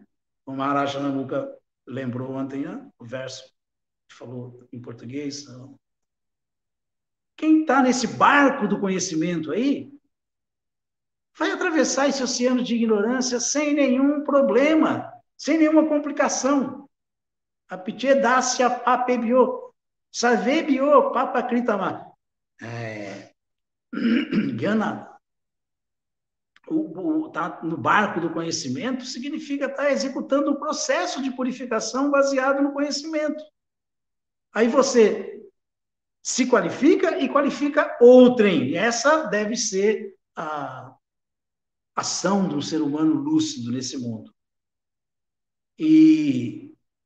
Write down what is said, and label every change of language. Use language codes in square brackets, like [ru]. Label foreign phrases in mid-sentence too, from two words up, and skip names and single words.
[pt] O Maharaj Namuka lembrou ontem, né? O verso que falou em português. Quem está nesse barco do conhecimento aí, vai atravessar esse oceano de ignorância sem nenhum problema, sem nenhuma complicação. [sa] Apicedasya papebio, sarvebio papakritama. [pt] Gyana, tá no barco do conhecimento significa estar executando um processo de purificação baseado no conhecimento. Aí você se qualifica e qualifica outrem. Essa deve ser a ação de um ser humano lúcido nesse mundo.